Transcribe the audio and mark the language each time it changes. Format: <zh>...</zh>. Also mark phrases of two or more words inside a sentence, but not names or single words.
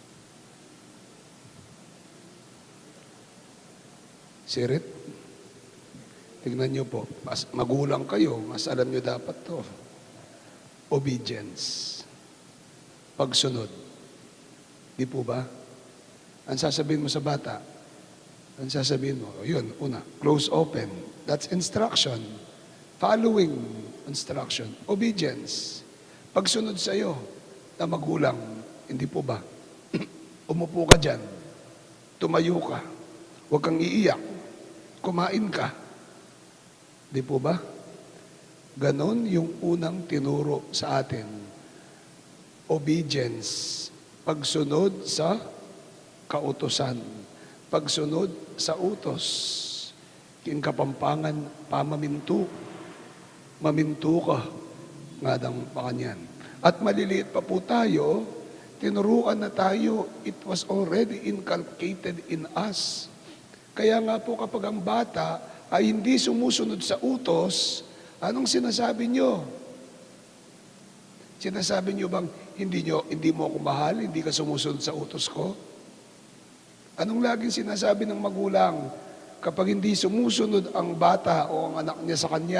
<tl>Sirit, tignan niyo po, mas magulang kayo, mas alam niyo dapat to. Obedience. Pagsunod. Di po ba? Ang sasabihin mo sa bata, ang sasabihin mo, yun, una,</tl> <en>close open. That's instruction. Following instruction. Obedience.</en> <tl>Pagsunod sa iyo na magulang, hindi po ba? Umupo ka dyan. Tumayo ka. Huwag kang iiyak. Kumain ka. Di po ba? Ganon yung unang tinuro sa atin. Obedience. Pagsunod sa kautosan. Pagsunod sa utos.</tl> <pam>King Kapampangan, pamaminto. Maminto ka. Nga dang pakanyan.</pam> <tl>At maliliit pa po tayo, tinuruan na tayo,</tl> <en>it was already inculcated in us.</en> <tl>Kaya nga po kapag ang bata ay hindi sumusunod sa utos, anong sinasabi nyo? Sinasabi nyo bang, hindi mo ako mahal, hindi ka sumusunod sa utos ko? Anong laging sinasabi ng magulang kapag hindi sumusunod ang bata o ang anak niya sa kanya?</tl>